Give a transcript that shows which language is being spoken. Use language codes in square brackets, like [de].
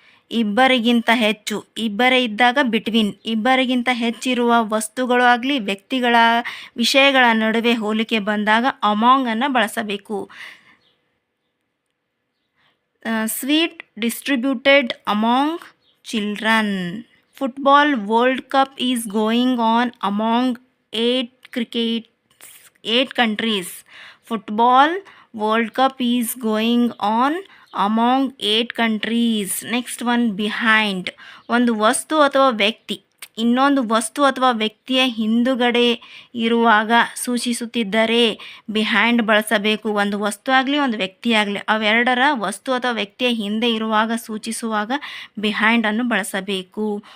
[kn] ಇಬ್ಬರಿಗಿಂತ ಹೆಚ್ಚು, ಇಬ್ಬರೇ ಇದ್ದಾಗ ಬಿಟ್ವೀನ್, ಇಬ್ಬರಿಗಿಂತ ಹೆಚ್ಚಿರುವ ವಸ್ತುಗಳು ಆಗಲಿ ವ್ಯಕ್ತಿಗಳ ವಿಷಯಗಳ ನಡುವೆ ಹೋಲಿಕೆ ಬಂದಾಗ ಅಮಾಂಗ್ ಅನ್ನು ಬಳಸಬೇಕು. [en] Sweet distributed among children. Football world cup is going on among 8 countries. Football World Cup is going on among 8 countries. Next one, behind. [kn] ಒಂದು ವಸ್ತು ಅಥವಾ ವ್ಯಕ್ತಿ ಇನ್ನೊಂದು ವಸ್ತು ಅಥವಾ ವ್ಯಕ್ತಿಯ ಹಿಂದುಗಡೆ ಇರುವಾಗ ಸೂಚಿಸುತ್ತಿದ್ದರೆ ಬಿಹೈಂಡ್ ಬಳಸಬೇಕು. ಒಂದು ವಸ್ತು ಆಗಲಿ ಒಂದು ವ್ಯಕ್ತಿ ಆಗಲಿ ಅವೆರಡರ ವಸ್ತು ಅಥವಾ ವ್ಯಕ್ತಿಯ ಹಿಂದೆ ಇರುವಾಗ ಸೂಚಿಸುವಾಗ ಬಿಹೈಂಡ್ ಅನ್ನು ಬಳಸಬೇಕು.